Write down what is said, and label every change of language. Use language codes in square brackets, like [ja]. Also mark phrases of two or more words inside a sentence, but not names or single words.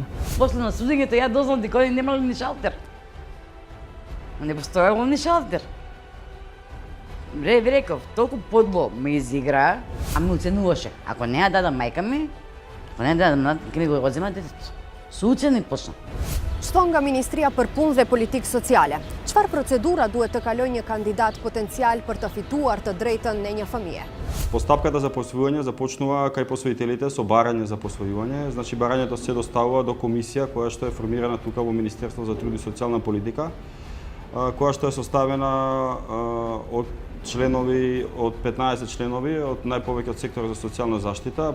[mk] После на судењето ја дознав дека они немале ни шалтер. Не постоело ни шалтер. Ви реков, толку подло ме изигра, а ме уценуваше. Ако не ја дадам мајка ми, ако не ја дадам, ќе ми го одзема детето. Со уцени почна. [sq] Што nga Ministria për Punë dhe Politikë Sociale? Çfarë procedura duhet të kalojë një kandidat potencial për të fituar të drejtën në një fëmije? [mk] Постапката за посвојување започнува кај посвоителите со барање за посвојување. Значи барањето се доставува до комисија која што е формирана тука во Министерство за труд и социјална политика, која што е составена од членови, од 15 членови, од најповеќе од секторот за социјална заштита.